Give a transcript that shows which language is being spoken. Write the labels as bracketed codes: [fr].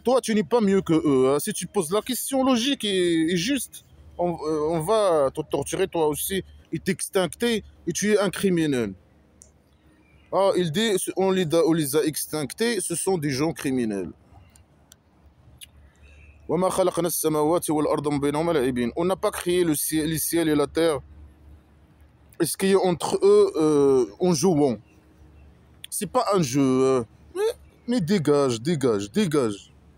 [fr] Toi, tu n'es pas mieux que eux. Hein. Si tu poses la question logique et juste, on va te torturer toi aussi et t'extincter et tu es un criminel. Ah, il dit, on les a extinctés, ce sont des gens criminels. [ar] وما خلقنا السماوات والأرض وما بينهما لاعبين. [fr] On n'a pas créé les ciels et la terre. Et ce qui est entre eux en jouant. C'est pas un jeu. Mais dégage, dégage, dégage.